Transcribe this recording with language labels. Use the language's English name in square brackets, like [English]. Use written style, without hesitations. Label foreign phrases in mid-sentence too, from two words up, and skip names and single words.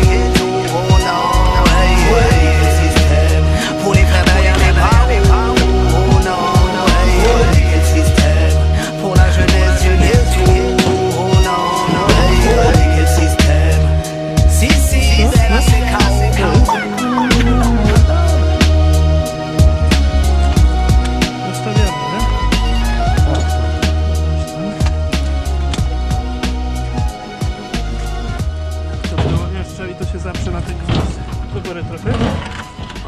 [French] Oh non, hey, hey, le système. Pour les frères derrière les bras. Oh non, hey, niquer le système. Pour la jeunesse du ghetto. Oh non, hey, niquer le système. Si, c'est la séquence. [Polish] Ustawiamy, nie? Dobra, jeszcze i to się zaprze na ten gwóźdź. Do góry trochę. O.